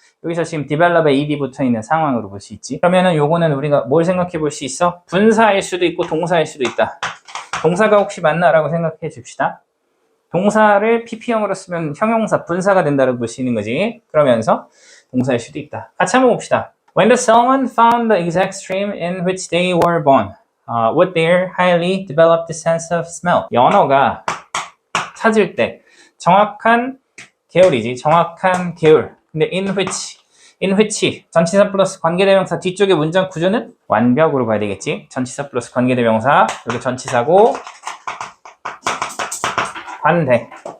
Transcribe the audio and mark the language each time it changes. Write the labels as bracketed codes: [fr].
[ko] 여기서 지금 develop에 ed 붙어 있는 상황으로 볼 수 있지. 그러면은 요거는 우리가 뭘 생각해 볼 수 있어? 분사일 수도 있고 동사일 수도 있다. 동사가 혹시 맞나라고 생각해 줍시다. 동사를 pp형으로 쓰면 형용사, 분사가 된다고 볼 수 있는 거지. 그러면서 동사일 수도 있다. 같이 한번 봅시다. [en] When the salmon found the exact stream in which they were born, with their highly developed sense of smell. [ko] 연어가 찾을 때 정확한 계열이지. 정확한 계열. 근데 in which 전치사 플러스 관계대명사 뒤쪽의 문장 구조는 완벽으로 봐야 되겠지. 전치사 플러스 관계대명사 여기 전치사고 관대.